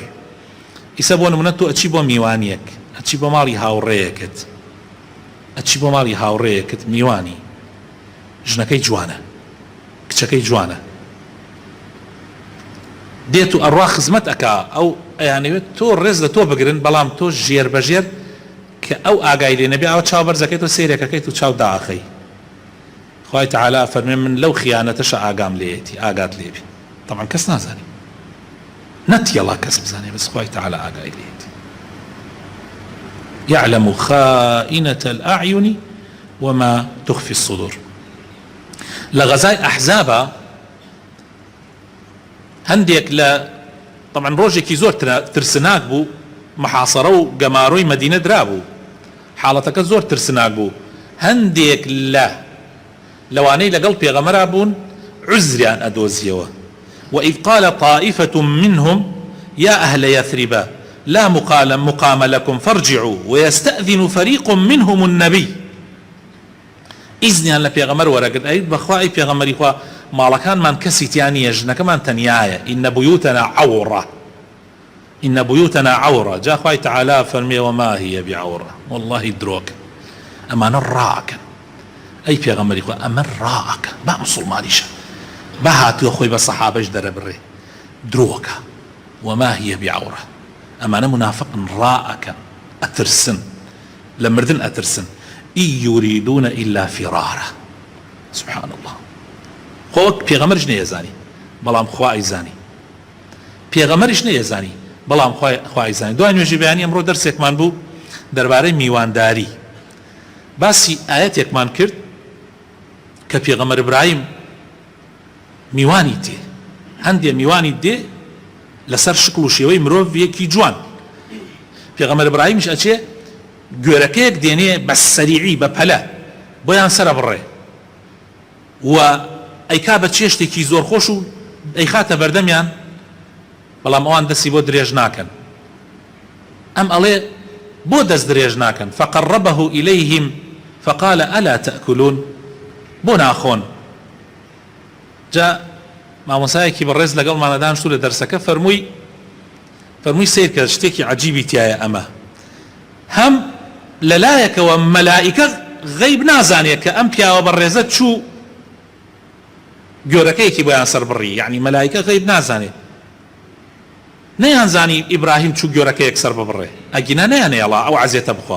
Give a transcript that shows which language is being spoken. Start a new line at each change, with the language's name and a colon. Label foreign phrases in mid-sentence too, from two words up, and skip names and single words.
Central Kurdish: ئیسا بۆ نمونە تۆ ئەچی بۆ میوانیەک، ئەچی بۆ ماڵی هاوڕێیەکت، ئەچی بۆ ماڵی هاوڕێیەکت میوانی، ژنەکەی جوانە، کچەکەی جوانە، دێت و ئەڕوا خزمەت ئەکا، ئەو ئەیانەوێت تۆ ڕێز لە تۆ بگرن، بەڵام تۆ ژێر بەژێر کە ئەو ئاگای لێ نەبێ ئەوە چاو بەرزەکەیت و سێرێکەکەیت و چاو داخەی. خوای تعالى فەرمێ من لەو خیانەتەشە ئاگام لێیەتی، ئاگات لێبێ. طبعا کەس نازانێ، نەتیەڵا کەس بزانێ، بەس خوای تعالى ئاگای لێیەتی.
Arabic: يعلم خائنة الأعين وما تخفي الصدور. لغزاي أحزابا
Central Kurdish: هەندێک لە طبعا ڕۆژێکی زۆر ترسناک بوو، محاصرە و گەماڕۆی مەدینە درابوو، حاڵەتەکە زۆر ترسناک بوو. هەندێک لەوانەی لەگەڵ پێغەمبەرا بوون عزریان ئەدۆزیەوە.
Arabic: وإذ قال طائفة منهم يا أهل يثرب لا مقام لكم فارجعوا ويستأذن فريق منهم النبي.
Central Kurdish: ئیزنیان لە پێغەمبەر وەرەگرت، ئەیت بەخوای پێغەمبەری خوا ماڵەکانمان کەسی تیانە، ژنەکەمان تەنیایە.
Arabic: إن بيوتنا عورة، إن بيوتنا عورة.
Central Kurdish: جا خوای تعالى فەرمێ
Arabic: وما هي بعورة،
Central Kurdish: والله درۆکن، ئەمانە ڕائەکەن. ئەی پێغەمبەری خوا ئەمە ڕائەکە، با مسڵمانیشە، با هاتووە خۆی بە سەحابەش دەرەبڕێ، درۆکە.
Arabic: وما هي بعورة،
Central Kurdish: ئەمانە منافقن، ڕائەکەن، ئەترسن، لە مردن ئەترسن.
Arabic: إن يريدون إلا فرارا. سبحان الله.
Central Kurdish: خۆ پێغەمبەرش نەیەزانی بەڵام خوا ئەیزانی، پێغەمبەریش نەیەزانی بەڵام خوا ئەیزانی. دوای نوێژی بەیانی ئەمڕۆ دەرسێکمان بوو دەربارەی میوانداری، باسی ئاەتێکمان کرد کە پێغەمبەر ئیبراهیم میوانی تێ، هەندێ میوانی دێ لەسەر شکل و شێوەی مرۆڤیەکی جوان. پێغەمبەر ئیبراهیمش ئەچێ گوێرەکەیەک دێنێ بە سەریعی بە پەلە بۆیان سەرە بڕێ و ئەیکا بە چێشتێکی زۆر خۆش و ئەیخاتە بەردەمیان، بەڵام ئەوان دەستی بۆ درێژ ناکەن. ئەم ئەڵێ بۆ دەست درێژ ناکەن.
Arabic: فقربه إليهم فقال ألا تأكلون،
Central Kurdish: بۆ ناخۆن. جا مامۆسایەکی بەڕێز لەگەڵمانە دانیشتوو لە دەرسەکە فەرمووی سیر کە شتێکی عەجیبی تایە ئەمە، هەم لەلایەکەوە مەلائیکە غەیب نازانێت کە ئەم پیاوە بەڕێزە چوو گۆرەکەیەکی بۆیان سەر بڕی، یعنی مەلائیکە غەیب نازانێت، نەیانزانی ئیبراهیم چوو گۆرەکەیەک سەر ببڕێ، ئەگینا نەیانێڵا ئەو عەزیەتە بخوا.